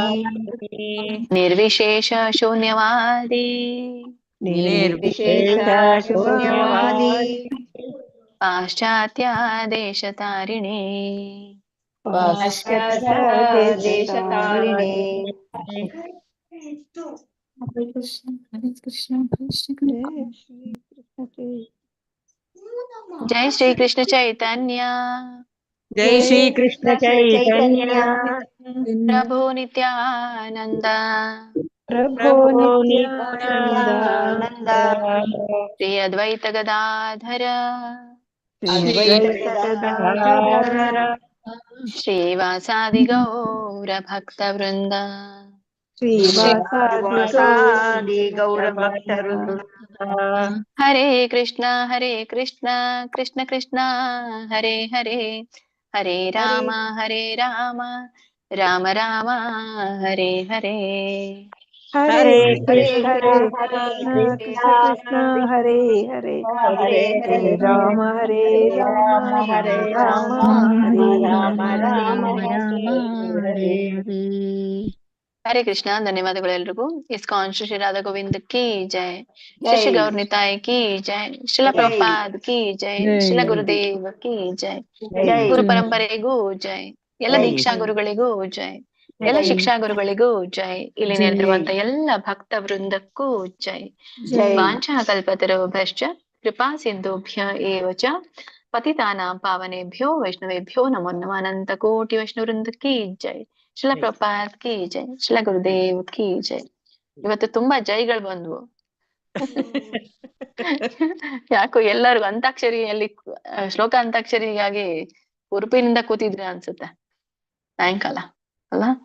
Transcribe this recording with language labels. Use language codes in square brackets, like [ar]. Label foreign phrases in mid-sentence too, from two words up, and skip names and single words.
[sa] निर्विशेष शून्यवादी निर्विशेष शून्यवादी पाश्चात्य देशतारिणे पाश्चात्य देशतारिणे। हरे कृष्ण हरे कृष्ण कृष्ण जय श्री कृष्ण चैतन्य जय श्री कृष्ण चैतन्य प्रभु नित्यानंद प्रभो नित्यानंद श्री अद्वैत गदाधर अद्वैत गदाधर श्रीवासादि गौर भक्त वृंद श्रीवासादि गौरभक्तवृंद। हरे कृष्णा कृष्ण कृष्ण हरे हरे हरे राम राम राम हरे हरे हरे कृष्ण कृष्ण कृष्ण हरे हरे हरे राम राम राम हरे हरे। हरे कृष्ण। [kn] ಧನ್ಯವಾದಗಳು ಎಲ್ರಿಗೂ। ಇಸ್ಕಾನ್ ಶ್ರೀ ರಾಧಾ ಗೋವಿಂದ [hi] की जय, [kn] ಶ್ರೀ ಗೌರ್ ನಿತಾಯ್ [hi] की जय, [kn] ಶ್ರೀಲ ಪ್ರಭುಪಾದ್ [hi] की जय, [kn] ಶ್ರೀಲ ಗುರುದೇವ್ [hi] की जय, [kn] ಗುರು ಪರಂಪರೆಗೂ ಜೈ, ಎಲ್ಲ ದೀಕ್ಷಾ ಗುರುಗಳಿಗೂ ಜೈ, ಎಲ್ಲ ಶಿಕ್ಷಾ ಗುರುಗಳಿಗೂ ಜೈ, ಇಲ್ಲಿ ನೆರೆದಿರುವಂತ ಎಲ್ಲ ಭಕ್ತ ವೃಂದಕ್ಕೂ ಜೈ. [sa] वाञ्छाकल्पतरुभ्यश्च कृपासिन्धुभ्य एव च पतितानां पावनेभ्यो वैष्णवेभ्यो नमो नमः. [hi] अनंत कोटि वैष्णव वृंद की जय, श्रील प्रभुपाद की जय, श्रील गुरुदेव की जय. [kn] ಇವತ್ತು ತುಂಬಾ ಜೈಗಳು ಬಂದ್ವು. ಯಾಕೋ ಎಲ್ಲರಿಗೂ ಅಂತಾಕ್ಷರಿಯಲ್ಲಿ ಶ್ಲೋಕ ಅಂತಾಕ್ಷರಿಯಾಗಿ ಉರುಪಿನಿಂದ ಕೂತಿದ್ರೆ ಅನ್ಸುತ್ತೆ ಸಾಯಂಕಾಲ ಅಲ್ಲ.